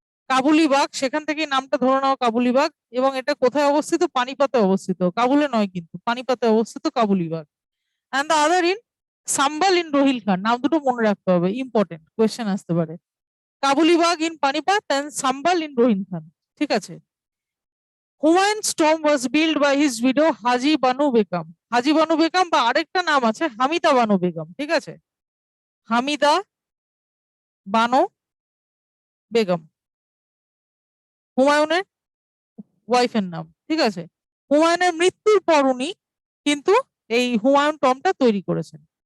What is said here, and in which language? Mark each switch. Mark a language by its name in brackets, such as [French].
[Bangla] কাবুলি বাগ, সেখান থেকে নামটা ধরে নাও কাবুলি বাগ। এবং এটা কোথায় অবস্থিত? পানিপথে অবস্থিত, কাবুলে নয় কিন্তু, পানিপথে অবস্থিত কাবুলি bug. [English] And the other in Sambhal in Rohilkhand. [Bangla] নাম দুটো মনে রাখতে হবে, ইম্পর্টেন্ট কোয়েশ্চেন আসতে পারে। [English] Kabulibagh in Panipat and Sambhal in Rohilkhand, [Bangla] ঠিক আছে। [English] Humayun's tomb was built by his widow Haji Banu Begum. [Bangla] হাজি বানু বেগম, বা আরেকটা নাম আছে হামিদা বানু বেগম, ঠিক আছে, হামিদা বানু বেগম, হুমায়ুনের ওয়াইফের নাম, ঠিক আছে। হুমায়ুনের মৃত্যুর পর উনি কিন্তু এই হুমায়ুন টমটা তৈরি করেছেন।